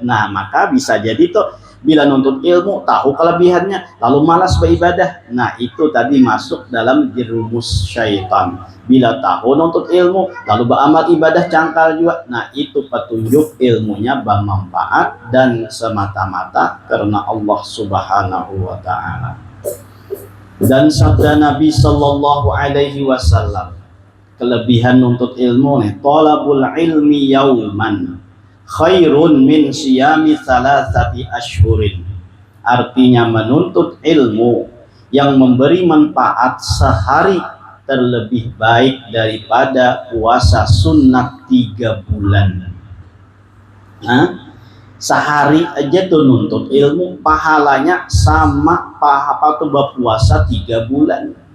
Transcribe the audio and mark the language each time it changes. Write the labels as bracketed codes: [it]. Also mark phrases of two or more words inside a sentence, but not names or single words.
[bjn] Nah, maka bisa jadi tuh bila nuntut ilmu tahu kelebihannya lalu malas beribadah. Nah, itu tadi masuk dalam jerumus syaitan. Bila tahu nuntut ilmu lalu beramal ibadah cangkal juga. [id] Nah, itu petunjuk ilmunya bermanfaat dan semata-mata karena Allah [ar] سبحانه وتعالى. [id] Dan sabda Nabi [ar] صلى الله عليه وسلم, [bjn] kelebihan nuntut ilmu nih, [ar] طلب العلم يوما خير من صيام ثلاثة أشهر. [id] Artinya menuntut ilmu yang memberi manfaat sehari terlebih baik daripada puasa sunat 3 bulan. [bjn] Nah, sehari aja tuh nuntut ilmu pahalanya sama apa tuh berpuasa 3 bulan.